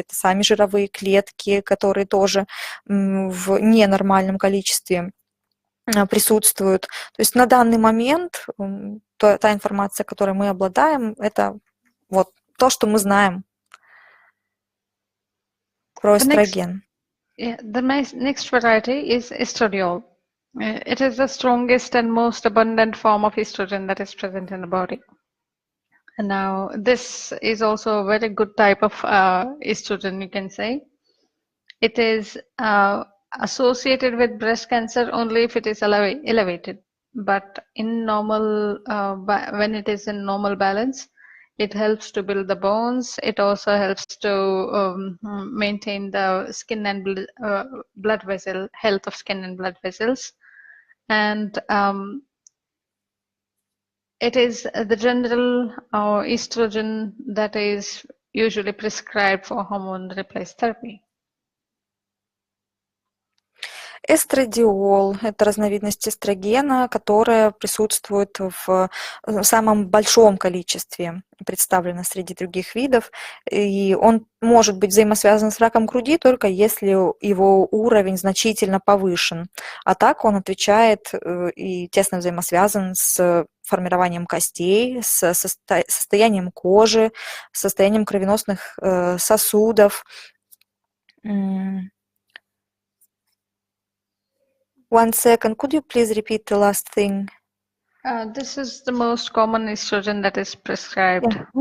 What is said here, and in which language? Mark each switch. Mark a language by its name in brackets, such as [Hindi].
[Russian] Это сами жировые клетки, которые тоже в ненормальном количестве присутствуют. То есть на данный момент та информация, которой мы обладаем, это вот то, что мы знаем про эстроген. [English] The next variety is estradiol. It is the strongest and most abundant form of estrogen that is present in the body. And now, this is also a very good type of estrogen, you can say. It is associated with breast cancer only if it is elevated. But in normal, when it is in normal balance, it helps to build the bones. It also helps to maintain the skin and blood vessel health of skin and blood vessels. And it is the general estrogen that is usually prescribed for hormone replace therapy. [Russian] Эстрадиол – это разновидность эстрогена, которая присутствует в самом большом количестве, представлена среди других видов, и он может быть взаимосвязан с раком груди только если его уровень значительно повышен. А так он отвечает и тесно взаимосвязан с формированием костей, с состоянием кожи, с состоянием кровеносных сосудов. [English] One second, could you please repeat the last thing? This is the most common estrogen that is prescribed.